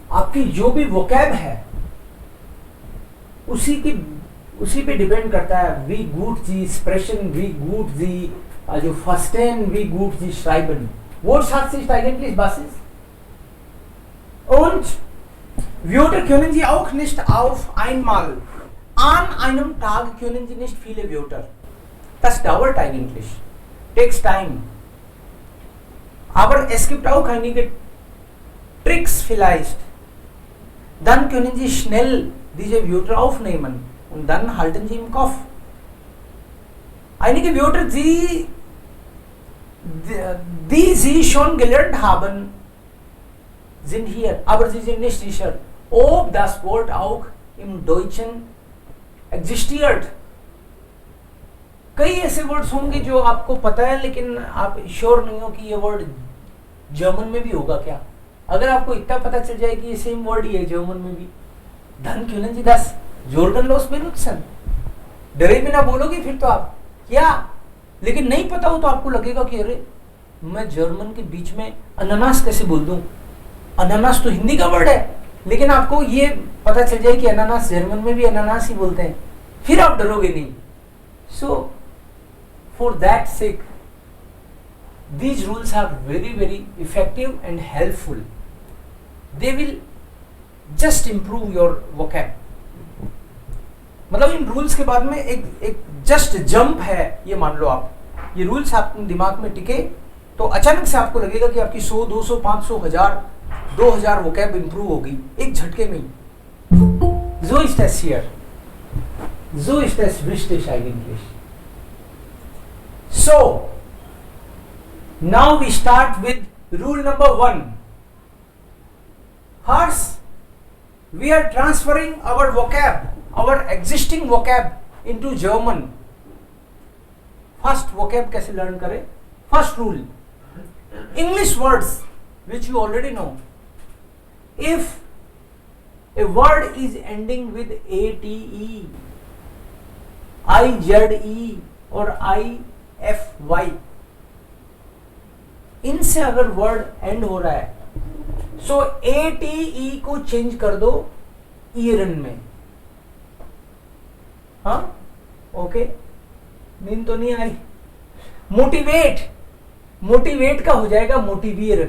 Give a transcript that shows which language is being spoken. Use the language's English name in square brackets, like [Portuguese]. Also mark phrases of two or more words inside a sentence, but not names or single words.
[Hindi] आपकी जो भी वोकैब है उसी पे डिपेंड करता है, [German] wie gut Sie sprechen, wie gut Sie also verstehen, wie gut Sie schreiben. Wortschatz ist eigentlich Basis. Und Wörter können Sie auch nicht auf einmal. An einem Tag können Sie nicht viele Wörter. Das dauert eigentlich. [English] Takes time. [German] Aber es gibt auch einige Tricks vielleicht. Dann können Sie schnell diese Wörter aufnehmen und dann halten Sie im Kopf. Einige Wörter, die Sie schon gelernt haben, sind hier, aber Sie sind nicht sicher, ob das Wort auch im Deutschen existiert. [Hindi] कई ऐसे वर्ड्स होंगे जो आपको पता है लेकिन आप श्योर नहीं हो कि ये वर्ड जर्मन में भी होगा क्या. अगर आपको इतना पता चल जाए कि ये [English] same word [Hindi] ही है जर्मन में भी, धन [German] können Sie das Jordanlos benutzen? [Hindi] डरे बिना बोलोगे फिर तो आप क्या, लेकिन नहीं पता हो तो आपको लगेगा कि अरे मैं जर्मन के बीच में अनानास कैसे बोल दूं. अनानास तो हिंदी का वर्ड है, लेकिन आपको ये पता चल जाए कि अनानास जर्मन में भी अनानास ही बोलते हैं, फिर आप डरोगे नहीं. [English] so for that sake these rules are very effective and helpful. They will just improve your vocab. [Hindi] मतलब इन रूल्स के बाद में एक [English] just jump [Hindi] है, ये मान लो आप ये रूल्स आपके दिमाग में टिके तो अचानक से आपको लगेगा कि आपकी 100, 200, 500, 1000, 2000 [English] vocab improve [Hindi] होगी एक झटके में. [German] So ist das hier. So ist das wichtig eigentlich. [English] So now we start with rule number 1. First, we are transferring our vocab, our existing vocab into German. First vocab कैसे learn करें? First rule, English words which you already know. If a word is ending with ate, ize or ify, [Hindi] इनसे अगर [English] word end [Hindi] हो रहा है सो ATE को चेंज कर दो ईरन में. हाँ ओके, नींद तो नहीं आई. मोटिवेट का हो जाएगा मोटिवियरन.